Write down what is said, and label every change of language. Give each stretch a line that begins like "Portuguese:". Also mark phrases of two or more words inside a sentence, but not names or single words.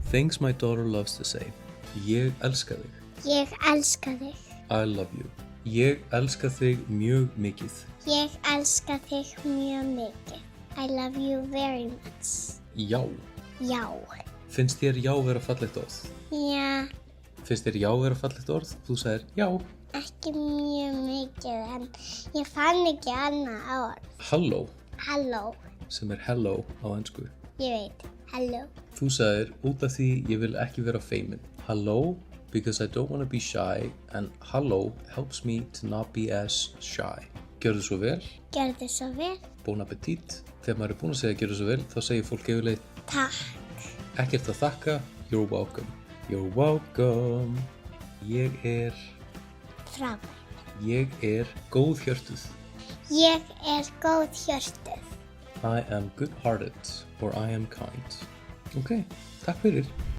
English: things my daughter loves to say.
Icelandic: Ég elska þig. Ég elska þig.
English: I love you.
Icelandic: Ég elska þig mjög mikið. Ég elska þig mjög mikið.
English: I love you very much.
Icelandic: Já. Já. Finnst þér já vera fallegt orð? Já, Finnst þér já vera fallegt orð? Þú sagðir já. ekki mjög mikið en ég fann ekki annað orð. Halló, Halló, sem er hello á ensku. ég veit. Halló. Þú sagðir út af því ég vil ekki vera feimin.
English: Hello, because I don't want to be shy, and hello helps me to not be as shy.
Icelandic: Gjörðu svo vel. Gjörðu svo vel.
French: Bon appetit.
Icelandic: Þegar maður er búinn að segja gjörðu svo vel, þá segir fólk yfirleitt Takk. ekkert að þakka,
English: you're welcome. You're welcome.
Icelandic: Ég er Frábær. góðhjörtuð. Ég góð hjörtuð.
English: I am good-hearted, or I am kind.
Icelandic: Ok, takk fyrir.